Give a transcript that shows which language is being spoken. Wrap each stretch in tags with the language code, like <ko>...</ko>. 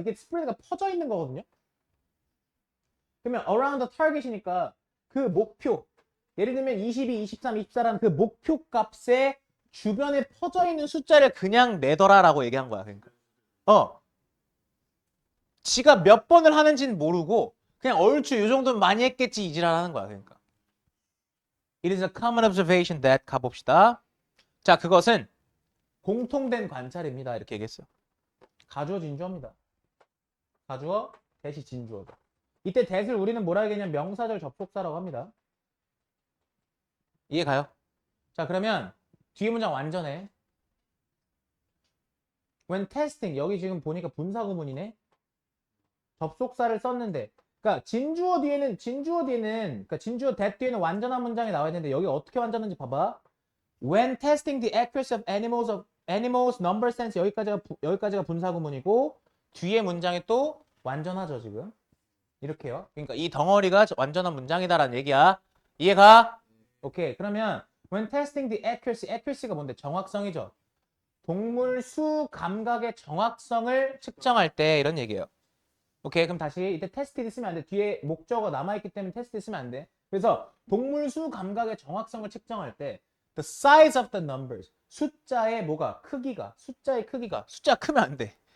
<ko>이게 spread가 퍼져 있는 거거든요. 그러면 around the target 이니까 그 목표. 예를 들면 22, 23, 24라는 그 목표 값에 주변에 퍼져 있는 숫자를 그냥 내더라라고 얘기한 거야. 그러니까. 지가 몇 번을 하는지는 모르고 그냥 얼추 요 정도는 많이 했겠지 이 지랄 하는 거야. 그러니까.</ko> <en>It is a common observation that 가봅시다.</en> <ko>자, 그것은 공통된 관찰입니다. 이렇게 얘기했어요. 가주어 진주어입니다. 가주어 대시 진주어다. 이때 that을 우리는 뭐라 하겠냐면 명사절 접속사라고 합니다. 이해 가요? 자, 그러면 뒤에 문장 완전해. When testing, 여기 지금 보니까 분사구문이네. 접속사를 썼는데, 그러니까 진주어 뒤에는 그러니까 진주어 that 뒤에는 완전한 문장이 나와야 되는데 여기 어떻게 완전한지 봐봐.</ko> <en>When testing the accuracy of animals number sense, 여기까지가 분사구문이고 뒤에 문장이 또 완전하죠 지금.</en> <ko>이렇게요. 그러니까 이 덩어리가 완전한 문장이다라는 얘기야. 이해가? 오케이. 그러면 when testing the accuracy 가 뭔데? 정확성이죠. 동물 수 감각의 정확성을 측정할 때 이런 얘기예요. 오케이. 그럼 다시 이때 테스트 쓰면 안 돼. 뒤에 목적어 남아있기 때문에 테스트 쓰면 안 돼. 그래서 동물 수 감각의 정확성을 측정할 때 the size of the numbers, 숫자의 뭐가? 숫자의 크기가. 숫자 크면 안 돼.</ko>